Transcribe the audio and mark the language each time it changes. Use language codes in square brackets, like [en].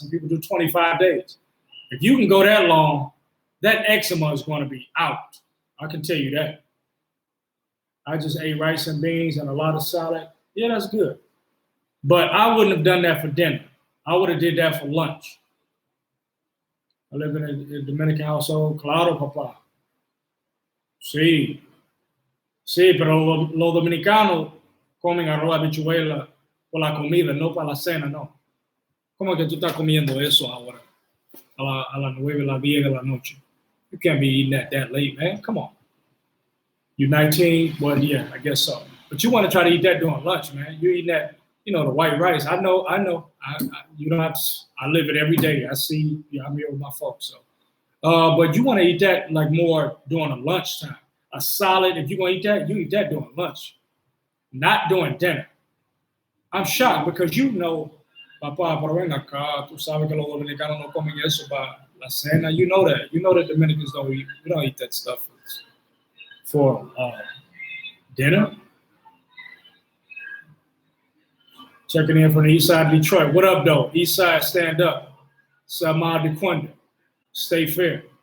[en] Some people do 25 days. If you can go that long, that eczema is going to be out. I can tell you that. I just ate rice and beans and a lot of salad. Yeah, that's good. But I wouldn't have done that for dinner. I would have did that for lunch. I live in a Dominican household. [es] Claro, papá. Sí. Sí, pero los dominicanos comen arroz, habichuela por la comida, no para la cena, no. ¿Cómo que tú estás comiendo eso ahora? A las 9, a las 10 de la noche. [en] You can't be eating that late, man. Come on. You're 19? Well, yeah, I guess so. But you want to try to eat that during lunch, man. You're eating that, the white rice. I know. You don't have to, I live it every day. I see, I'm here with my folks. So, but you want to eat that like more during a lunchtime. A solid, if you're going to eat that, you eat that during lunch, not during dinner. I'm shocked because [es] papá, pero ven acá, tú sabes que los dominicanos no comen eso para la cena. [en] You know that. You know that Dominicans don't eat that stuff for dinner. Checking in from the east side of Detroit. What up, though? East side, stand up. Samad DeQuenda. Stay fair.